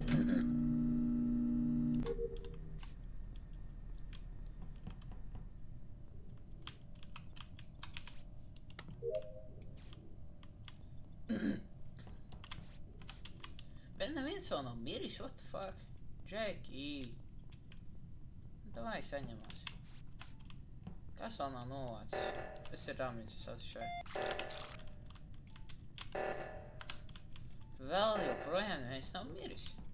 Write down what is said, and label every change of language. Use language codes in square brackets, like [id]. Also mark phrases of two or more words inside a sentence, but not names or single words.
[lv] Bet neviens vēl nav miris, [en] what the fuck? [lv] Jackie. Davai saņemās. Kas vēl nav novācis? Tas ir rāmīts, es atšķēju. Vēl joprojām neviens nav miris.